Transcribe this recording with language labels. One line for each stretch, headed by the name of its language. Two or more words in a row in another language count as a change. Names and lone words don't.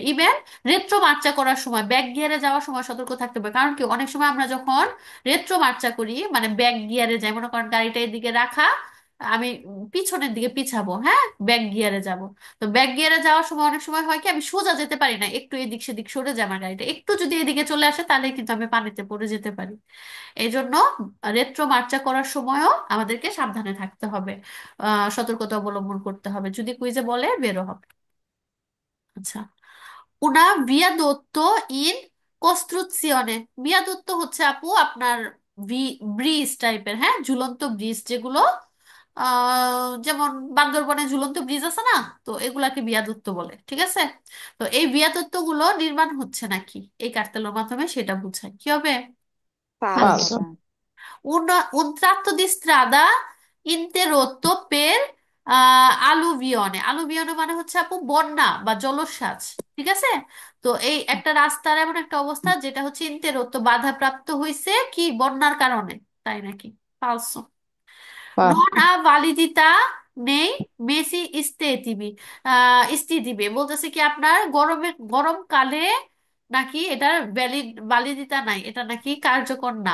Bangla: ইভেন
Italian: retro marcia
Bangla: করার সময়,
English: back gear
Bangla: যাওয়ার সময় সতর্ক থাকতে হবে, কারণ কি অনেক সময় আমরা যখন
Italian: retro marcia
Bangla: করি মানে
English: back gear
Bangla: যাই, মনে করেন গাড়িটা এদিকে রাখা, আমি পিছনের দিকে পিছাবো, হ্যাঁ
English: back gear
Bangla: যাব, তো
English: back gear
Bangla: যাওয়ার সময় অনেক সময় হয় কি আমি সোজা যেতে পারি না, একটু এদিক সেদিক সরে যায় আমার গাড়িটা, একটু যদি এদিকে চলে আসে তাহলে কিন্তু আমি পানিতে পড়ে যেতে পারি। এই জন্য
Italian: retro marcia
Bangla: করার সময়ও আমাদেরকে সাবধানে থাকতে হবে, সতর্কতা অবলম্বন করতে হবে, যদি কুইজে বলে বেরো হবে। আচ্ছা,
Italian: una viadotto in costruzione,
Bangla: viadotto হচ্ছে আপু আপনার ব্রিজ টাইপের, হ্যাঁ ঝুলন্ত ব্রিজ যেগুলো, যেমন বান্দরবনে ঝুলন্ত ব্রিজ আছে না, তো এগুলাকে বিয়াদুত্ত বলে। ঠিক আছে, তো এই বিয়াদুত্ত গুলো নির্মাণ হচ্ছে নাকি এই কার্তেলের মাধ্যমে, সেটা বুঝায়। কি হবে?
Italian: ফালসো। Falso. Un tratto di strada interrotto per alluvione,
Bangla: alluvione মানে হচ্ছে আপু বন্যা বা জলোচ্ছ্বাস। ঠিক আছে, তো এই একটা রাস্তার এমন একটা অবস্থা যেটা হচ্ছে ইন্তেরত্ব, বাধাপ্রাপ্ত হয়েছে কি বন্যার কারণে, তাই নাকি?
Italian: ফালসো। নন Falso.
Bangla: আ validità নেই,
Italian: mesi estivi,
Bangla: ইস্তিদিবে বলতেছে কি আপনার গরমকালে নাকি এটার ভ্যালিডিতা নাই, এটা নাকি কার্যকর না।